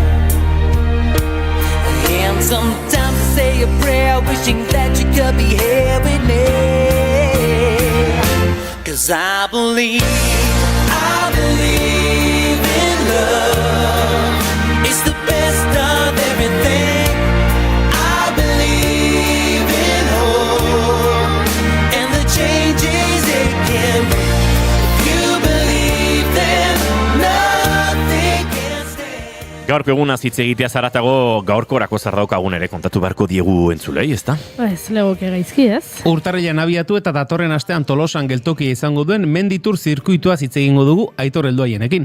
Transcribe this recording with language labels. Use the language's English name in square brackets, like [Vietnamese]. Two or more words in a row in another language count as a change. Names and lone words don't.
[English] And sometimes I say a prayer wishing that you could be here with me 'Cause I believe in love It's the best of everything I believe in hope And the changes it can bring [Basque] Gaurko egunaz hitz egitea zaratago gaurkorako zardaukagun ere kontatu beharko diegu entzulei, ezta? Ez legoke gaizki, ez? Urtarrilean abiatu eta datorren astean Tolosan geltokia izango duen Menditur zirkuituaz hitz egingo dugu Aitor Helduaienekin.